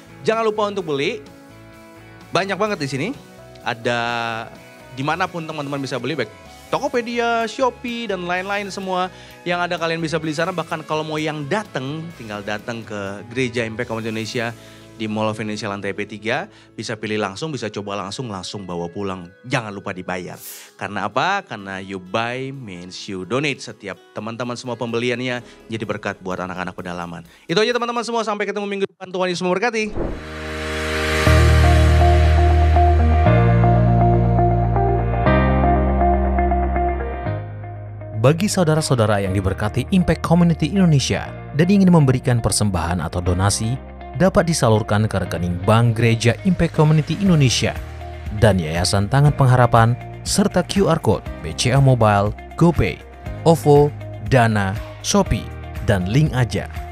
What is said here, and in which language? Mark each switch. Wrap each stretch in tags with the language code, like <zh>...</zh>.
<id>Jangan lupa untuk beli. Banyak banget di sini. Ada dimanapun teman-teman bisa beli, baik Tokopedia, Shopee, dan lain-lain semua yang ada kalian bisa beli sana. Bahkan kalau mau yang datang, tinggal datang ke Gereja Impact Community Indonesia di Mall of Indonesia lantai P3, bisa pilih langsung, bisa coba langsung bawa pulang. Jangan lupa dibayar. Karena apa? Karena</id> <en>you buy means you donate.</en> <id>Setiap teman-teman semua pembeliannya jadi berkat buat anak-anak pedalaman. Itu aja teman-teman semua, sampai ketemu minggu depan. Tuhan Yesus memberkati. Bagi saudara-saudara yang diberkati Impact Community Indonesia dan ingin memberikan persembahan atau donasi, dapat disalurkan ke rekening Bank Gereja Impact Community Indonesia dan Yayasan Tangan Pengharapan serta QR Code BCA Mobile, GoPay, OVO, Dana, Shopee, dan link aja.</id>